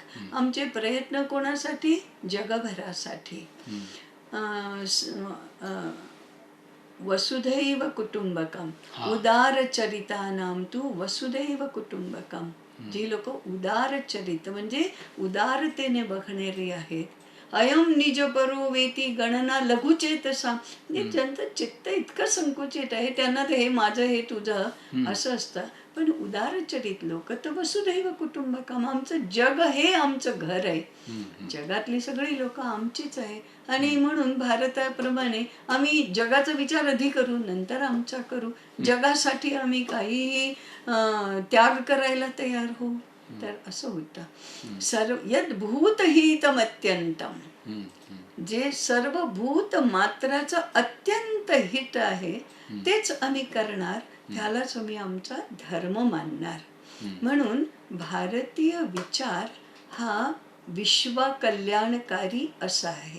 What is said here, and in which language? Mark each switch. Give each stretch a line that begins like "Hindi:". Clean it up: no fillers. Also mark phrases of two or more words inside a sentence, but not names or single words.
Marathi: आमचे प्रयत्न कोणासाठी? जगभरासाठी.
Sanskrit: वसुधैव कुटुंबकम, उदार चरितानाम तू वसुधैव कुटुंबकम.
Marathi: जी लोक उदार चरित म्हणजे उदारतेने बघणारी आहेत.
Sanskrit: अयम निज परो वेती गणना लघुचेतसा.
Marathi: म्हणजे ज्यांचं चित्त इतकं संकुचित आहे त्यांना तर हे माझं हे तुझं असं असतं. पण उदारचरित लोक तर
Sanskrit: वसुधैव कुटुंबकम,
Marathi: आमचं जग हे आमचं घर आहे. जगातली सगळी लोक आमचीच आहे. आणि म्हणून भारताप्रमाणे आम्ही जगाचा विचार आधी करू, नंतर आमचा करू. जगासाठी आम्ही काहीही त्याग करायला तयार होऊ. तर असं होतं.
Sanskrit: सर्व यद भूतहितम अत्यंतम,
Marathi: जे सर्व भूत मात्राचं अत्यंत हित आहे तेच आम्ही करणार, त्यालाच आम्ही आमचा धर्म मानणार. म्हणून भारतीय विचार हा विश्वकल्याणकारी असा आहे.